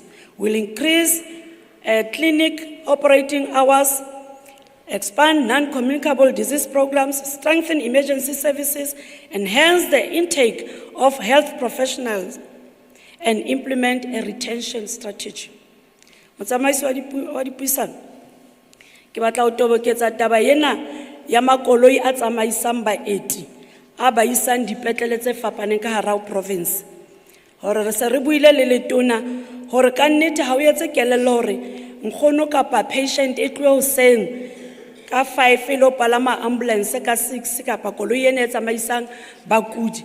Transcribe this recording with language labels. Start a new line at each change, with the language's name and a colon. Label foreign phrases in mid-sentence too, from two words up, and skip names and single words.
English: We'll increase clinic operating hours, expand non-communicable disease programs, strengthen emergency services, enhance the intake of health professionals, and implement a retention strategy.
Southern Sotho: Motsamaisi wa dipuisano, ke batla ho toboketsa taba ena ya makoloi a tsamaisang baeti a ba isang dipetlele tse fapaneng ka hara province. Hore re se re buile le letona hore ka nnete ha o etse kelello hore nkgono kapa patient e tloe hoseng ka 5 lo palama ambulance ka 6 kapa koloi ene e tsamaisang bakudi.